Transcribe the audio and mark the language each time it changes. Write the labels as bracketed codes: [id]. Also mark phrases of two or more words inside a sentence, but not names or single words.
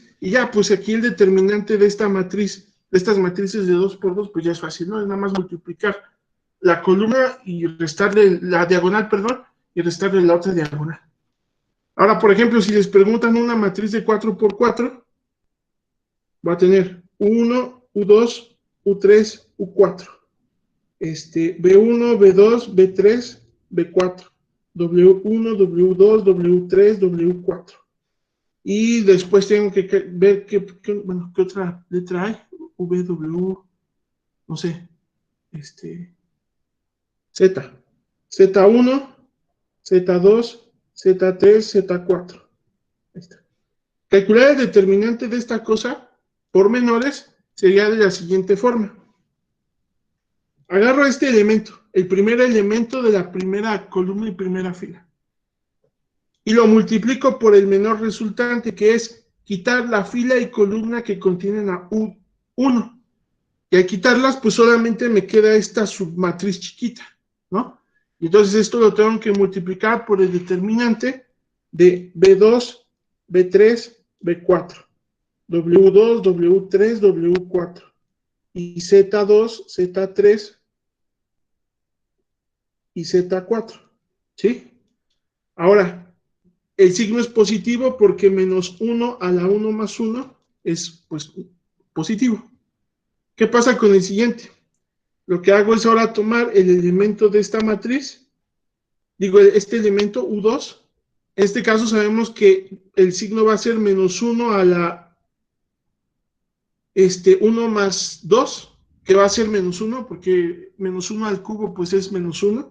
[es] Y ya, pues aquí el determinante de esta matriz, de estas matrices de 2 por 2, pues ya es fácil, ¿no? Es nada más multiplicar la columna y restarle la diagonal, perdón, y restarle la otra diagonal. Ahora, por ejemplo, si les preguntan una matriz de 4 por 4, va a tener U1, U2, U3, U4. B1, B2, B3, B4. W1, W2, W3, W4. Y después tengo que ver qué otra letra hay. V, W, no sé. Z. Z1, Z2, Z3, Z4. Ahí está. Calcular el determinante de esta cosa por menores sería de la siguiente forma. agarro este elemento, el primer elemento de la primera columna y primera fila, y lo multiplico por el menor resultante, que es quitar la fila y columna que contienen a U1. Y al quitarlas, pues solamente me queda esta submatriz chiquita, ¿no? Y entonces esto lo tengo que multiplicar por el determinante de B2, B3, B4, W2, W3, W4, y Z2, Z3 y Z4, ¿sí? Ahora, el signo es positivo porque menos 1 a la 1 más 1 es, pues, positivo. ¿Qué pasa con el siguiente? Lo que hago es ahora tomar el elemento de esta matriz, digo, este elemento U2, en este caso sabemos que el signo va a ser menos 1 a la 1 más 2, que va a ser menos 1, porque menos 1 al cubo pues es menos 1.